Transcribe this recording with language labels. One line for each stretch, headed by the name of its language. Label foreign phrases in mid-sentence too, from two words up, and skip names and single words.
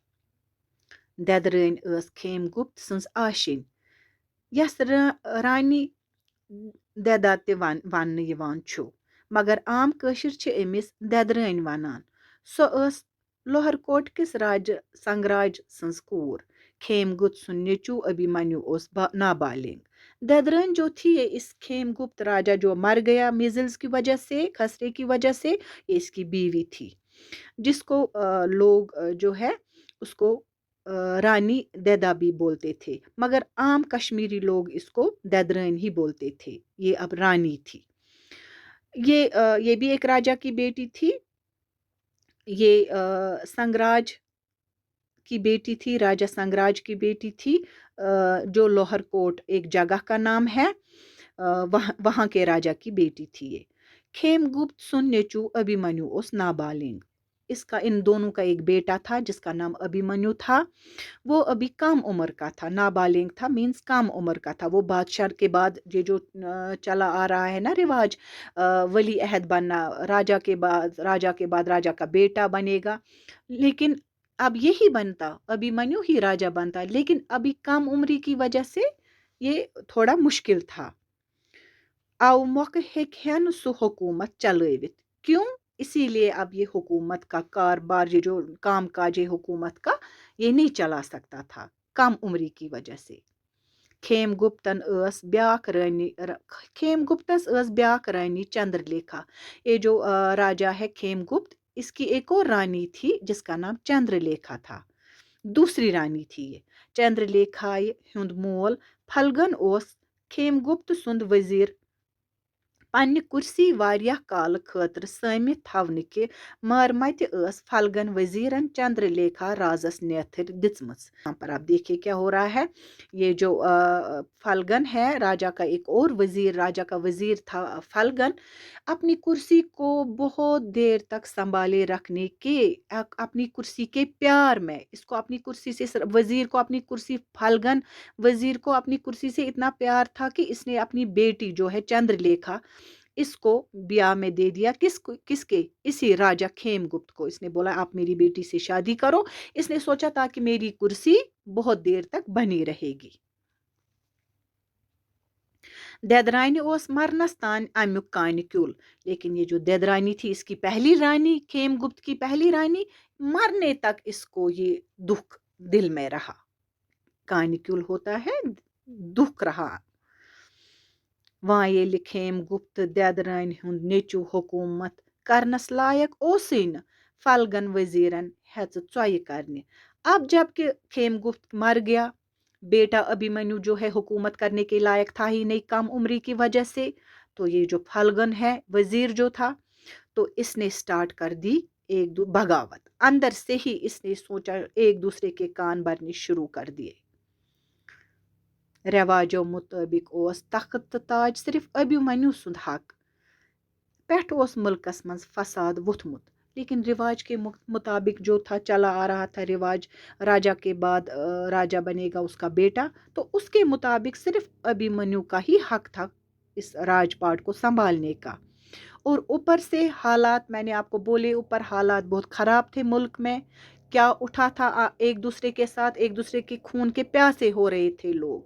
Kashmiri: ددرٲنۍ ٲس کھیم گپت سٕنٛز آشِنۍ یس رانی ددا تہِ وننہٕ یِوان چھُ مگر عام کٲشِر چھِ أمِس ددرٲنۍ ونان. سۄ ٲس لوہر کوٹ کِس راجہ سنگراج سٕنٛز کوٗر. کھیم گپت سُنٛد نیٚچوٗ ابھیمنیو اوس نابالغ.
Urdu: ددرٲنۍ جو تھی یہ اس کھیم گپت راجا جو مر گیا میزلز کی وجہ سے خسرے کی وجہ سے یہ اس کی بیوی تھی جس کو لوگ جو ہے اس کو رانی دیدا بھی بولتے تھے مگر عام کشمیری لوگ اس کو ددرٲنۍ ہی بولتے تھے. یہ اب رانی تھی. یہ بھی ایک راجا کی بیٹی تھی. یہ سنگراج کی بیٹی تھی راجا سنگراج کی بیٹی تھی جو لوہر کوٹ ایک جگہ کا نام ہے وہاں کے راجا کی بیٹی تھی.
Kashmiri: یہ کھیم گپت سن نیچو ابھیمنیو اوس نابالغ.
Urdu: اس کا ان دونوں کا ایک بیٹا تھا جس کا نام ابھیمنیو تھا. وہ ابھی کم عمر کا تھا. نابالغ تھا مینس کم عمر کا تھا. وہ بادشاہ کے بعد یہ جو چلا آ رہا ہے نا رواج ولی عہد بننا راجا کے بعد راجا کا بیٹا بنے گا لیکن اب یہی بنتا ابھیمنیو ہی راجا بنتا لیکن ابھی کم عمری کی وجہ سے یہ تھوڑا مشکل تھا.
Kashmiri: او موقع ہیکہن سو حکومت چلٲوِتھ.
Urdu: کیوں؟ اسی لیے اب یہ حکومت کا کاربار یہ جو کام کاج حکومت کا یہ نہیں چلا سکتا تھا کم عمری کی وجہ سے.
Kashmiri: کھیم گپتس ٲس بیاکھ رانی چندر لیکھا.
Urdu: یہ جو راجا ہے کھیم گپت اس کی ایک اور رانی تھی جس کا نام چندر لیکھا تھا. دوسری رانی تھی یہ.
Kashmiri: چندر لیکھا ہند مول پھلگن اوس کھیم گپت سند وزیر پنہ کرسی واریاہ کال خاطر سٲمِتھ تھونہٕ کہِ مارمتہِ ٲس پھلگن وزیرن چندر لیکھا رازس نیتھر دِژمٕژ.
Urdu: یہاں پر آپ دیکھیے کیا ہو رہا ہے. یہ جو پھلگن ہے راجا کا ایک اور وزیر راجا کا وزیر تھا پھلگن اپنی کرسی کو بہت دیر تک سنبھالے رکھنے کے اپنی کرسی کے پیار میں اس کو اپنی کرسی سے وزیر کو اپنی کرسی پھلگن وزیر کو اپنی کرسی سے اتنا پیار تھا کہ اس نے اپنی بیٹی جو ہے چندر لیکھا اس کو بیاہ میں دے دیا. کس کے؟ اسی راجا کھیم گپت کو. اس نے بولا آپ میری بیٹی سے شادی کرو. اس نے سوچا تاکہ میری کرسی بہت دیر تک بنی رہے گی.
Kashmiri: ددرانی اوس مرنس تان امیک کانہ کیول.
Urdu: لیکن یہ جو ددرانی تھی اس کی پہلی رانی کھیم گپت کی پہلی رانی مرنے تک اس کو یہ دکھ دل میں رہا.
Kashmiri: کانہ کیول
Urdu: ہوتا ہے دکھ رہا.
Kashmiri: وان ییٚلہِ کھیم گپت ددرٲنۍ ہُنٛد نیٚچوٗ حکومت کرنس لائق اوسٕے نہٕ پھلگن وزیرن ہیژٕ ژۄیہِ کرنہِ.
Urdu: اب جب کہ کھیم گپت مر گیا بیٹا ابھیمنیو جو ہے حکومت کرنے کے لائق تھا ہی نہیں کم عمری کی وجہ سے. تو یہ جو پھلگن ہے وزیر جو تھا تو اس نے سٹارٹ کر دی بغاوت، اندر سے ہی اس نے سوچا، ایک دوسرے کے کان بھرنے شروع کر دیے.
Kashmiri: رِواجَن مُطابِق اوس تخت تہٕ تاج صرف ابھیمنیو سُنٛد حق، پٮ۪ٹھ اوس مُلکس منٛز فساد وۄتھمُت,
Urdu: لیکن رواج کے مطابق جو تھا چلا آ رہا تھا رواج، راجا کے بعد راجا بنے گا اس کا بیٹا، تو اس کے مطابق صرف ابھیمنیو کا ہی حق تھا اس راج پاٹ کو سنبھالنے کا. اور اوپر سے حالات، میں نے آپ کو بولے اوپر حالات بہت خراب تھے ملک میں، کیا اٹھا تھا ایک دوسرے کے ساتھ، ایک دوسرے کے خون کے پیاسے ہو رہے تھے لوگ.